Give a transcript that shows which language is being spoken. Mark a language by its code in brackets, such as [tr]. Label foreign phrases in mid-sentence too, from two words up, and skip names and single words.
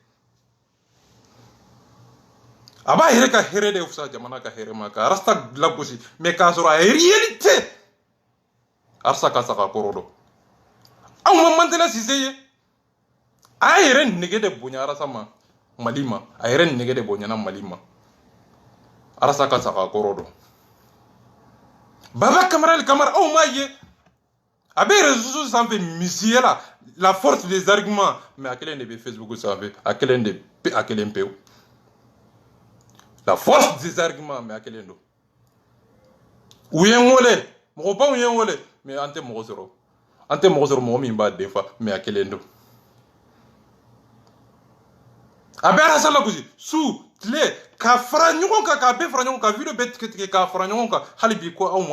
[bm] a b'a yɛrɛ ka hɛrɛ de fisaya jamana ka hɛrɛ ma ka arasa lagosi mais k'a sɔrɔ a ye réalité arasa ka saga kɔrɔ dɔn aw ma Mantela Sise ye a y'a yɛrɛ nege de bonya arasa ma Mali ma a yɛrɛ nege de bonyana Mali ma arasa ka saga kɔrɔ dɔn Baba Kamara aw m'a ye a bɛ réseaux sanfɛ misiya [fr] la force des arguments [bm] mais a kelen de bɛ Facebook sanfɛ a kelen pewu [fr] la force des arguments [bm] mais a kelen don u ye n wele mɔgɔbaw ye n wele mais an tɛ mɔgɔ sɔrɔ mɔgɔ min b'a defa mais a kelen don a bɛ arasa lagosi su tile k'a fara ɲɔgɔn kan k'a bɛɛ fara ɲɔgɔn kan video bɛɛ tigɛ k'a fara ɲɔgɔn kan hali bi ko aw ma